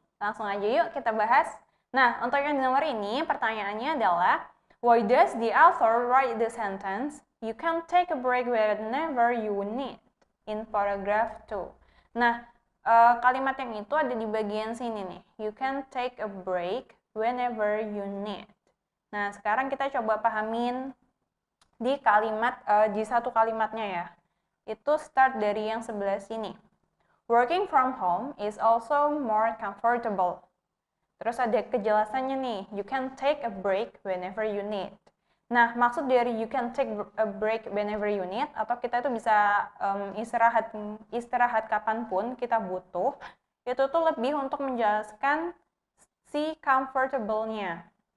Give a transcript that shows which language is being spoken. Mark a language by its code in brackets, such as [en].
[id] Langsung aja yuk kita bahas. Nah, untuk yang di nomor ini, pertanyaannya adalah, [en] why does the author write the sentence, you can take a break whenever you need, in paragraph 2. [id] Nah, kalimat yang itu ada di bagian sini nih. [en] You can take a break whenever you need. [id] Nah, sekarang kita coba pahamin di kalimat, di satu kalimatnya ya. Itu start dari yang sebelah sini. [en] Working from home is also more comfortable. [id] Terus ada kejelasannya nih, [en] you can take a break whenever you need. [id] Nah, maksud dari [en] you can take a break whenever you need, [id] atau kita itu bisa istirahat kapanpun kita butuh, itu tuh lebih untuk menjelaskan si comfortable-nya.